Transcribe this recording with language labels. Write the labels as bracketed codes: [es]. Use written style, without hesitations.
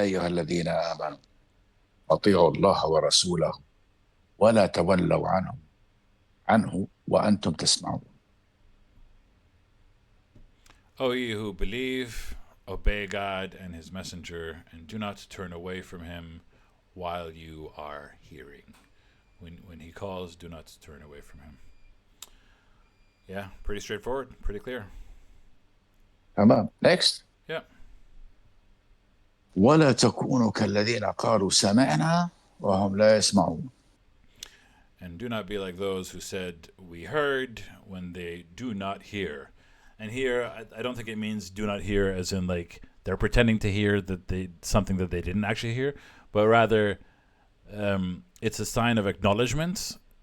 [ar] أيها الذين آمنوا أطيعوا الله ورسوله ولا تولوا عنه وأنتم تسمعون. [en] O ye who believe, obey God and his messenger, and do not turn away from him while you are hearing. When he calls, do not turn away from him. Yeah, pretty straightforward, pretty clear. [ar] تمام. [en] Next. Yeah. [ar] ولا تكونوا كالذين قالوا سمعنا وهم لا يسمعون. [en] And do not be like those who said, we heard, when they do not hear. And here, I don't think it means do not hear as in like they're pretending to hear something that they didn't actually hear, but rather it's a sign of acknowledgement.